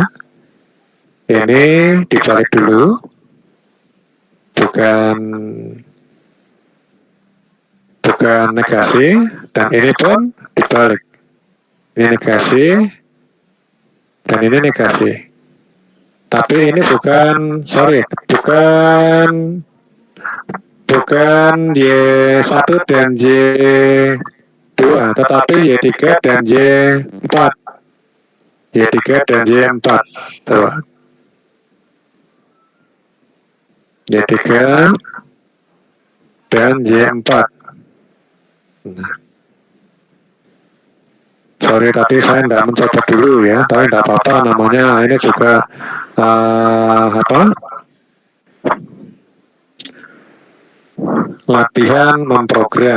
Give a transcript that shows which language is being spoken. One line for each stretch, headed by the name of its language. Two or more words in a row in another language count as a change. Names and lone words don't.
Indonesian: Ini dibalik dulu, bukan negasi, dan ini pun dibalik. Ini negasi dan ini negasi. Tapi ini bukan Y1 dan Y2, tetapi Y3 dan Y4. Y3 dan Y4. Tuh. Y3 dan Y4. Nah. Sorry tadi saya tidak mencoba dulu ya, tapi tidak apa-apa, namanya ini juga latihan memprogram.